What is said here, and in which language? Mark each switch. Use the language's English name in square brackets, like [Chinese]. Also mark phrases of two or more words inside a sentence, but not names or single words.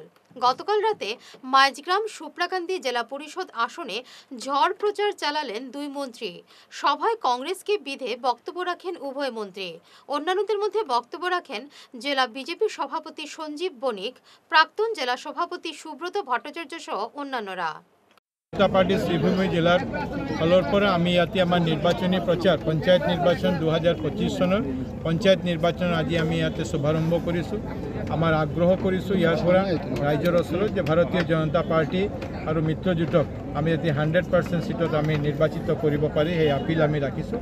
[Bangla] গতকাল রাতে মাইজগ্রাম সুপ্রাকান্দি জেলা পরিষদ আসনে ঝড় প্রচার চালালেন 2 মন্ত্রী। সভায় কংগ্রেসকে বিধে বক্তব্য রাখেন উভয় মন্ত্রী। অন্যান্যদের মধ্যে বক্তব্য রাখেন জেলা বিজেপি সভাপতি সঞ্জীব বণিক, প্রাক্তন জেলা সভাপতি সুব্রত ভট্টাচার্য সহ অন্যান্যরা। [Assamese] জনতা পার্টি শ্রীভূমি জেলার ফলৰ পৰা আমি ইয়াতে আমাৰ নিৰ্বাচনী প্ৰচাৰ পঞ্চায়ত নিৰ্বাচন 2025 চনৰ পঞ্চায়ত নিৰ্বাচন আজি আমি ইয়াতে শুভাৰম্ভ কৰিছোঁ। আমাৰ আগ্ৰহ কৰিছোঁ ইয়াৰ পৰা ৰাইজৰ ওচৰত যে ভাৰতীয় জনতা পাৰ্টি আৰু মিত্ৰজোঁটক আমি ইয়াতে 100% সিটত আমি নিৰ্বাচিত কৰিব পাৰি, সেই আপিল আমি ৰাখিছোঁ।